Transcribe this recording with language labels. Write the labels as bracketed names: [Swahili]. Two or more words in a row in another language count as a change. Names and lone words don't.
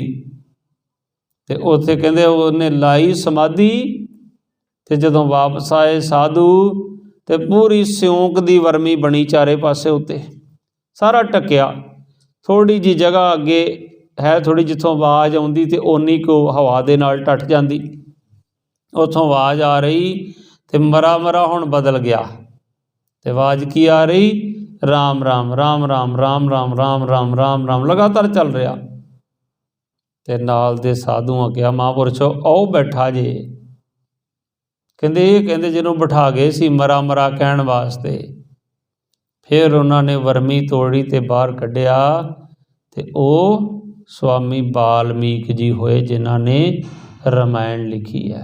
[Punjabi] ਤੇ ਉੱਥੇ ਕਹਿੰਦੇ ਉਨ੍ਹਾਂ ਲਾਈ ਸਮਾਧੀ, ਤੇ ਜਦੋਂ ਵਾਪਸ ਆਏ ਸਾਧੂ, ਤੇ ਪੂਰੀ ਸਿਉਂਕ ਕੀ ਵਰਮੀ ਬਣੀ ਚਾਰੇ ਪਾਸੇ ਉੱਤੇ, ਸਾਰਾ ਢਕਿਆ। ਥੋੜ੍ਹੀ ਜੀ ਜਗ੍ਹਾ ਅੱਗੇ ਹੈ, ਥੋੜ੍ਹੀ ਜਿੱਥੋਂ ਆਵਾਜ਼ ਆਉਂਦੀ ਤੇ ਓਨੀ ਕੋ ਹਵਾ ਦੇ ਨਾਲ ਟੁੱਟ ਜਾਂਦੀ, ਉੱਥੋਂ ਆਵਾਜ਼ ਆ ਰਹੀ, ਤੇ ਮਰਾ ਮਰਾ ਹੁਣ ਬਦਲ ਗਿਆ, ਤੇ ਆਵਾਜ਼ ਕੀ ਆ ਰਹੀ? ਰਾਮ ਰਾਮ ਰਾਮ ਰਾਮ ਰਾਮ ਰਾਮ ਰਾਮ ਰਾਮ ਰਾਮ ਰਾਮ, ਲਗਾਤਾਰ ਚੱਲ ਰਿਹਾ। ਤੇ ਨਾਲ ਦੇ ਸਾਧੂਆਂ ਕਿਹਾ, ਮਹਾਪੁਰਸ਼ੋ ਆਓ ਬੈਠਾ ਜੇ। ਕਹਿੰਦੇ ਜਿਨ੍ਹਾਂ ਬਿਠਾ ਗਏ ਸੀ ਮਰਾ ਮਰਾ ਕਹਿਣ ਵਾਸਤੇ। ਫਿਰ ਉਨ੍ਹਾਂ ਨੇ ਵਰਮੀ ਤੋੜੀ ਤੇ ਬਾਹਰ ਕੱਢਿਆ, ਤੇ ਓ ਸਵਾਮੀ ਵਾਲਮੀਕਿ ਜੀ ਹੋਏ, ਜਿਨ੍ਹਾਂ ਨੇ ਰਾਮਾਇਣ ਲਿਖੀ ਹੈ।